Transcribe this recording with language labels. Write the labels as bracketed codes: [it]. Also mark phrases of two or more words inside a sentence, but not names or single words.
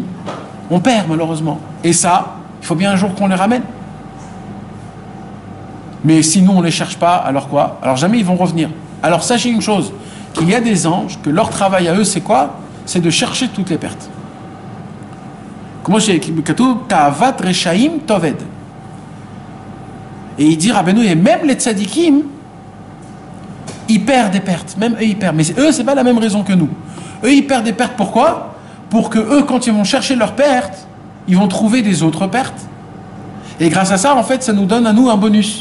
[fr] On perd malheureusement. Et ça, il faut bien un jour qu'on les ramène. Mais si nous on ne les cherche pas, alors quoi? Alors jamais ils vont revenir. Alors sachez une chose, qu'il y a des anges, que leur travail à eux c'est quoi? C'est de chercher toutes les pertes. Comment c'est écrit? [he] תאוות רשעים תאבד. [fr] Et il dit Rabbeinu, et même les tzadikim, ils perdent des pertes. Même eux, ils perdent. Mais eux, c'est pas la même raison que nous. Eux, ils perdent des pertes. Pourquoi? Pour que eux, quand ils vont chercher leurs pertes, ils vont trouver des autres pertes. Et grâce à ça, en fait, ça nous donne à nous un bonus.